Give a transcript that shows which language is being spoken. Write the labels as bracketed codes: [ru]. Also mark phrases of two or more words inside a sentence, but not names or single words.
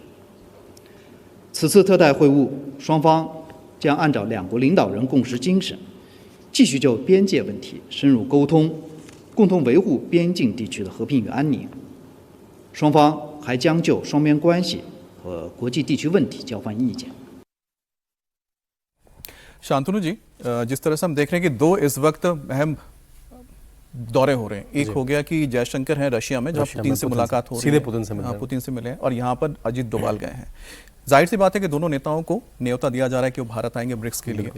[zh] 此次特代会晤，双方将按照两国领导人共识精神，继续就边界问题深入沟通，共同维护边境地区的和平与安宁。双方还将就双边关系和国际地区问题交换意见。 [hi] शांतनु जी, जिस तरह से हम देख रहे हैं कि 2 इस वक्त अहम दौरे हो रहे हैं। एक हो गया कि जयशंकर हैं रशिया में, जहाँ पुतिन से मुलाकात हो रही है, सीधे पुतिन से मिले हैं, और यहाँ पर अजीत डोभाल गए हैं। जाहिर सी बात है कि दोनों नेताओं को न्योता दिया जा रहा है कि वो भारत आएंगे ब्रिक्स के लिए।